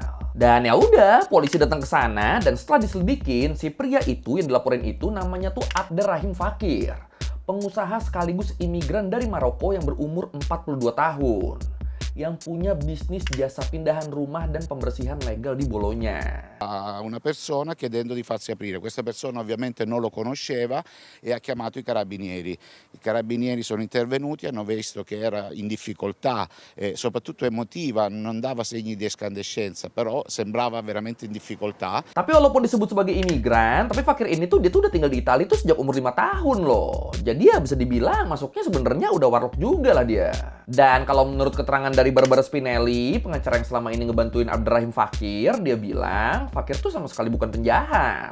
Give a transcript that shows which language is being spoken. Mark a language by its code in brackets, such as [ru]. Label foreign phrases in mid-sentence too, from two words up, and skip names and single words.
[id] Dan ya udah, polisi datang ke sana dan setelah diselidikin, si pria itu yang dilaporin itu namanya tuh Abderrahim Fakir. Pengusaha sekaligus imigran dari Maroko yang berumur 42 tahun. Yang punya bisnis jasa pindahan rumah dan pembersihan legal di Bologna. [it] A una persona chiedendo di farsi aprire. Questa persona ovviamente non lo conosceva e ha chiamato i carabinieri. I carabinieri sono intervenuti, hanno visto che era in difficoltà, soprattutto emotiva, non dava segni di escandescenza, però sembrava veramente in difficoltà. [id] Tapi walaupun disebut sebagai imigran, tapi Fakir ini tuh dia tuh udah tinggal di Italia tuh sejak umur 5 tahun loh. Jadi ya bisa dibilang masuknya sebenarnya udah warlock juga lah dia. Dan kalau menurut keterangan dari Barbara Spinelli, pengacara yang selama ini ngebantuin Abderrahim Fakir, dia bilang Fakir tuh sama sekali bukan penjahat.